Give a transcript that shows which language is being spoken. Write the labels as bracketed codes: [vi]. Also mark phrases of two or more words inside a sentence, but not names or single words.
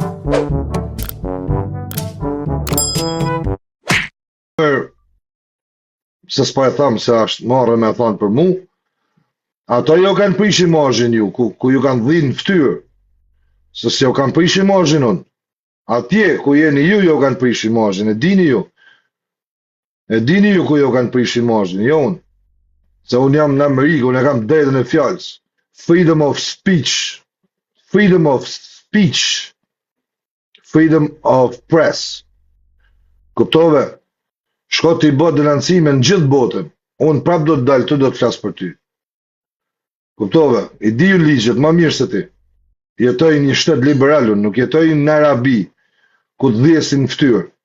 [sq] Se s'pa e thamë se është marrë me thanë për mu, ato jo kanë prish imazhin ju, ku ju kanë dhinë ftyrë, se s'jo kanë prish imazhin unë. Atje ku jeni ju, jo kanë prish imazhin, e dini ju. E dini ju ku jo kanë prish imazhin, jo unë. Se unë jam në Amerikë, unë e kam drejtën e fjalës. [en] Freedom of speech, freedom of speech, freedom of press. [sq] Kuptove? Shko t'i bë denancime në gjithë botën. Unë prap do të dalë, të do të flasë për ty. Kuptove? I di ju ligjet, ma mirë se ti. Jetoj një shtet liberal, unë nuk jetoj në Arabi, ku të dhjesin ftyrë.